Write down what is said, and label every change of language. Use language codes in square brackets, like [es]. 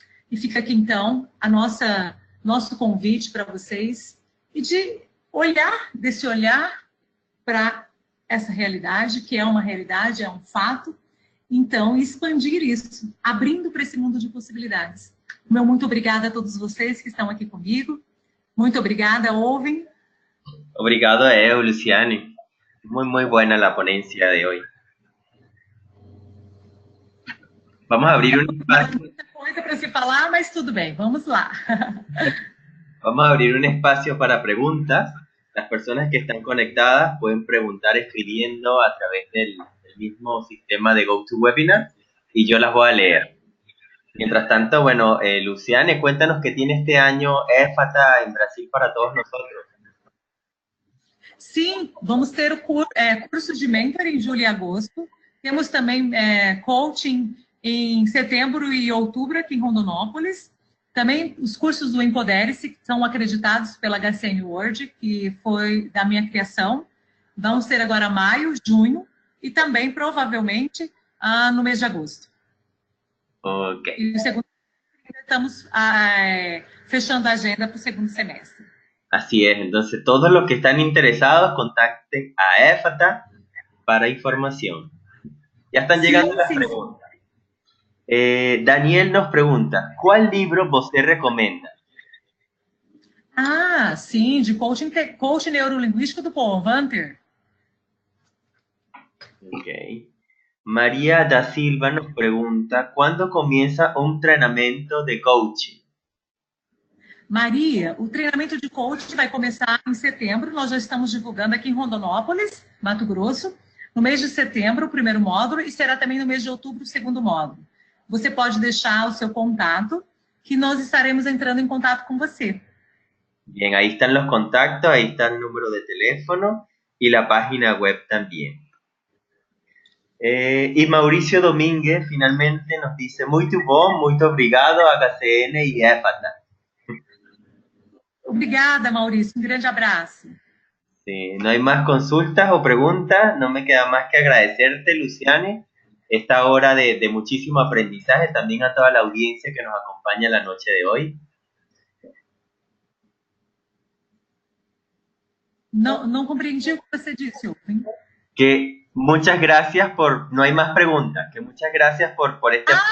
[pt] E fica aqui, então, nosso convite para vocês, e de desse olhar para essa realidade, que é uma realidade, é um fato, então, expandir isso, abrindo para esse mundo de possibilidades. Meu muito obrigada a todos vocês que estão aqui comigo. Muito obrigada, Owen. Obrigado a eu, Luciane. [es] Muy buena la ponencia de hoy. Vamos a abrir un espacio. [pt] Muita coisa para se falar, mas tudo bem, vamos lá. [es] Vamos a abrir un espacio para preguntas. Las personas que están conectadas pueden preguntar escribiendo a través del mismo sistema de GoToWebinar y yo las voy a leer. Mientras tanto, bueno, Luciane, cuéntanos qué tiene este año EFATA en Brasil para todos nosotros. [pt] Sim, vamos ter o curso de mentor em julho e agosto. Temos também coaching em setembro e outubro aqui em Rondonópolis. Também os cursos do Empodere-se, que são acreditados pela HCM World, que foi da minha criação. Vão ser agora maio, junho e também, provavelmente, no mês de agosto. Ok. E o segundo, estamos fechando a agenda para o segundo semestre. [es] Así es, entonces todos los que están interesados contacten a EFATA para información. Ya están llegando las preguntas. Daniel nos pregunta, ¿cuál libro [pt] você recomenda? Sim, de coaching neurolinguístico do Paul Vanter. Ok. [es] María da Silva nos pregunta, ¿cuándo comienza un entrenamiento de coaching? [pt] Maria, o treinamento de coaching vai começar em setembro. Nós já estamos divulgando aqui em Rondonópolis, Mato Grosso, no mês de setembro, o primeiro módulo, e será também no mês de outubro, o segundo módulo. Você pode deixar o seu contato, que nós estaremos entrando em contato com você. [es] Bien, ahí están los contactos, ahí está el número de teléfono y la página web también. Y Mauricio Domínguez finalmente nos dice, [pt] muito bom, muito obrigado a HCN e EFATA. Obrigada, Maurício. Grande abraço. [es] Sí, no hay más consultas o preguntas, no me queda más que agradecerte, Luciane, esta hora de muchísimo aprendizaje, también a toda la audiencia que nos acompaña la noche de hoy. [pt] Não compreendi o que você disse, Owen. [es] Que muchas gracias por, no hay más preguntas, que muchas gracias por este